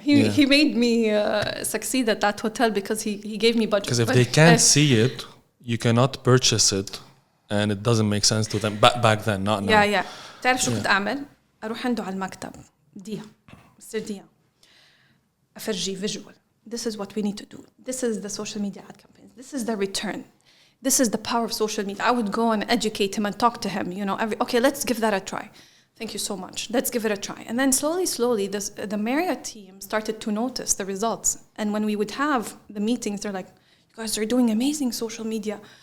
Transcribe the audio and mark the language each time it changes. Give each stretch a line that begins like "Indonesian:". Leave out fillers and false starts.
English: He made me succeed at that hotel because he gave me budget. Because if they can't see it, you cannot purchase it. And it doesn't make sense to them back then, not now. Yeah.
Arabic: تعرف شو كنت أعمل؟ أروح عنده على المكتب مستر ديا أفرجي visual.
English: This is what we need to do. This is the social media ad campaigns. This is the return. This is the power of social media. I would go and educate him and talk to him. Okay, let's give that a try. thank you so much. Let's give it a try. And then slowly, the Marriott team started to notice the results. And when we would have the meetings, they're like, you guys are doing amazing social media.